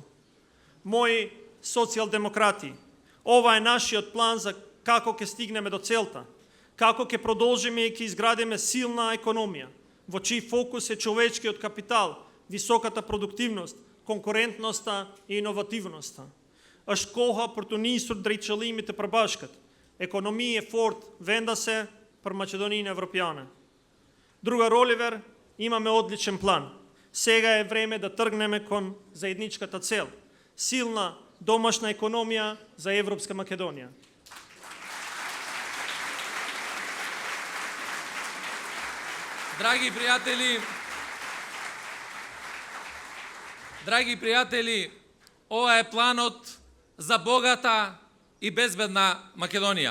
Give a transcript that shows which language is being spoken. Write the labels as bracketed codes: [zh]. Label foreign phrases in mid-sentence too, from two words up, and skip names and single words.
[mk] Мои социјалдемократи, ова е нашиот план за како ќе стигнеме до целта, како ќе продолжиме и ќе изградиме силна економија, во чиј фокус е човечкиот капитал, високата продуктивност, конкурентноста и иновативноста. [sq] është koha për të nisur drejt qëllimit të përbashkët, ekonomi e fort vendase për Maqedoninë Evropiane. [sr] Drugar Oliver, imame odličan plan. [mk] Сега е време да тргнеме кон заедничката цел. Силна домашна економија за Европска Македонија. Драги пријатели, ова е планот за богата и безбедна Македонија.